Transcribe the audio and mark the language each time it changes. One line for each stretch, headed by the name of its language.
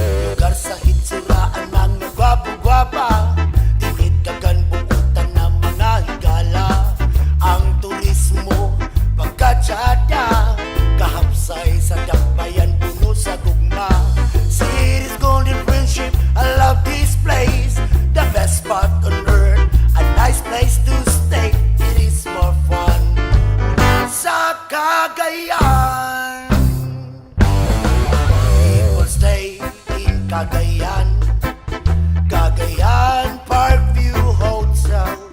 Cebuano: Lugar sa hitsuraan mga gwapa-gwapa, diniddagan buutan ng mga higala. Ang turismo pagkatsada, kahapsay sa dakbayan puno sa gugma.
English: City's golden friendship, I love this place. The best spot on earth, a nice place to stay. It is more fun sa Cagayan. People stay in Cagayan, Cagayan Parkview Hotel.